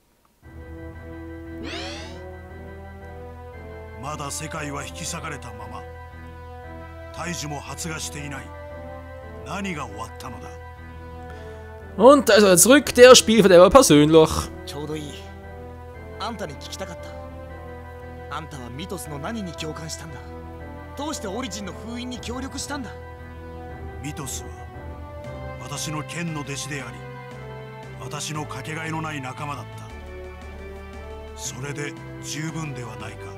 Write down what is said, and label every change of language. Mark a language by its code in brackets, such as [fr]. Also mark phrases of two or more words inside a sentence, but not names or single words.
[ja] まだ世界は引き裂かれたまま。大樹も発芽していない。何が終わったのだ。 [de] Und da ist er zurück, der Spielverderber persönlich. [ja] ちょうどいい。あんたに聞きたかった。あんたはミトスの何に共感したんだ。どうしてオリジンの封印に協力したんだ。ミトスは私の剣の弟子であり、私のかけがえのない仲間だった。それで十分ではないか。